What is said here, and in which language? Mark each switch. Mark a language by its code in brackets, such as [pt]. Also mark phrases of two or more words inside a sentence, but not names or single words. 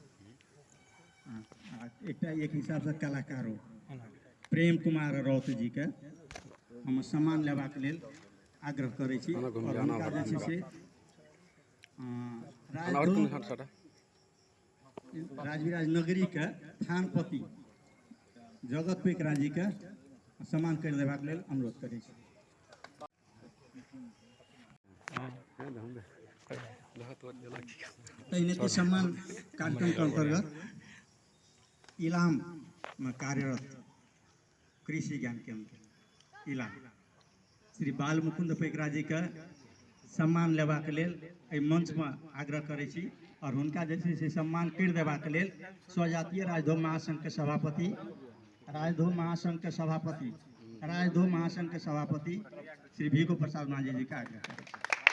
[mai] एक हिसाब से कलाकारों प्रेम कुमार राउत जी के हम सम्मान लेबाक लेल आग्रह करै छी और हुनका जे छै से राजविराज नगरी के थानपति जगत पेकरा जी के सम्मान कर देबाक लेल अनुरोध करै छी। तहिनेते सम्मान कार्यक्रम के अंतर्गत इलाम में कार्यरत कृषि ज्ञान केंद्र इलाम श्री बाल मुकुंद पेकरा जी के सम्मान लेबाक लेल एहि मंच में आग्रह करै छी और हुनका जे छै से सम्मान कर देबाक लेल स्वजातीय राजधो महासंघ के सभापति श्री भीखो प्रसाद माझी जी के आग्रह करै छी।